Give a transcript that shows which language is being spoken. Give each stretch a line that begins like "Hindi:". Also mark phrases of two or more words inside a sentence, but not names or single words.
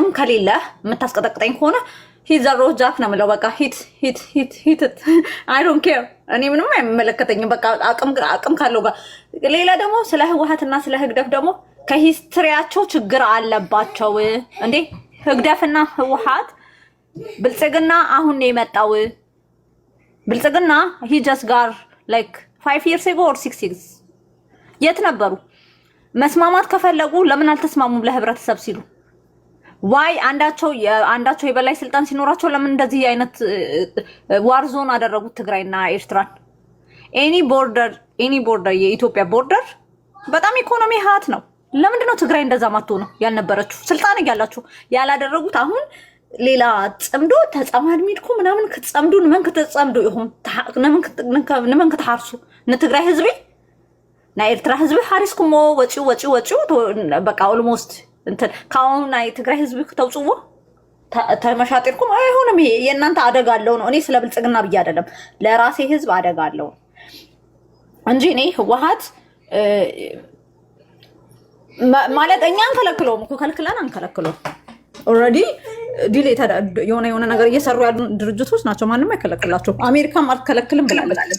Amharic: ከሌለ የምታስቀጠቅጠኝ ከሆነ
English: hit the road Jack
Amharic: ነው የምለው። በቃ
English: hit I don't care
Amharic: እኔ ምንም አይመለከተኝም። በቃ አቅም ካለው ጋር ሌላ ደግሞ ስለ ህወሓትና ስለ ህግደፍ ደግሞ ከሂስትሪያቸው ችግር አለባቸው እንዴ። ህግደፍና ህወሓት ብልጽግና አሁን ነው የመጣው። ብልጽግና
English: he just got like 5 years ago or 6 years
Amharic: የት ነበሩ? መስማማት ከፈለጉ ለምን አልተስማሙም? ለህብረተሰብ ሲሉ ዋይ አንዳቸው የበላይ ስልጣን ሲኖራቸው ለምን እንደዚህ አይነት
English: war zone
Amharic: አደረጉት ትግራይና ኤርትራን?
English: any border
Amharic: የኢትዮጵያ ቦርደር በጣም ኢኮኖሚ ሀት ነው። ለምንድነው ትግራይ እንደዛ ማጥቶ ነው ያልነበረችው? ስልጣን እያላችሁ ያላደረጉት አሁን ሌላ
Tigrinya: ጽምዶ ተጻማድ ሚድኩ ምናምን ከተጻምዱ ነመን ከተጻምዱ ይሁን ነመን ከተሐርሱ ንትግራይ ህዝቢ ናይ ኤርትራ ህዝቢ ሓሪስኩሞ ወጪው በቃ ኦልሞስት እንትን ካሁን ናይ ትግራይ ህዝቢ ከተውጽዎ ተመሻጤርኩም
Amharic: አይሆንም። ይሄ የእናንተ አደጋ አለው ነው። እኔ ስለ ብልጽግና ብዬ አይደለም ለራሴ ህዝብ አደጋ አለው እንጂ እኔ ህወሓት ማለት እኛ አንከለክለውም እኮ ከልክለን አንከለክለውም።
English: already delete
Amharic: የሆነ ነገር እየሰሩ ያሉ ድርጅቶች ናቸው። ማንም አይከለክላቸው። አሜሪካም አልከለክልም ብላለች።